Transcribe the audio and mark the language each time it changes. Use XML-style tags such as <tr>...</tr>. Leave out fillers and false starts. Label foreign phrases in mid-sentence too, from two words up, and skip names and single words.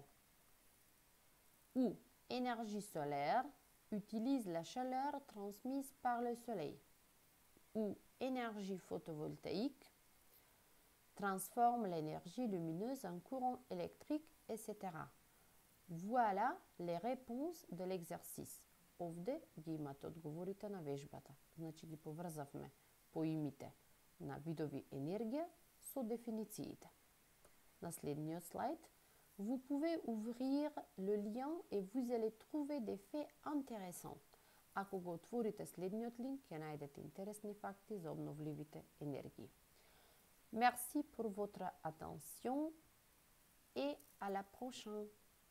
<fr>Ou énergie solaire utilise la chaleur transmise par le soleil. Ou énergie photovoltaïque transforme l'énergie lumineuse en courant électrique, etc. Voilà les réponses de l'exercice.</fr> <mk>Овде ги имате одговорите на вежбата. Значи ги поврзавме поимите на видови енергија со дефинициите. На следниот слайд</mk> <fr>Vous pouvez ouvrir le lien et vous allez trouver des faits intéressants.</fr> <mk>Ако га отворите следњи линк, је најдете интересни факти за обновљивите енергије.</mk> <fr>Merci pour votre attention et à la prochaine.</fr>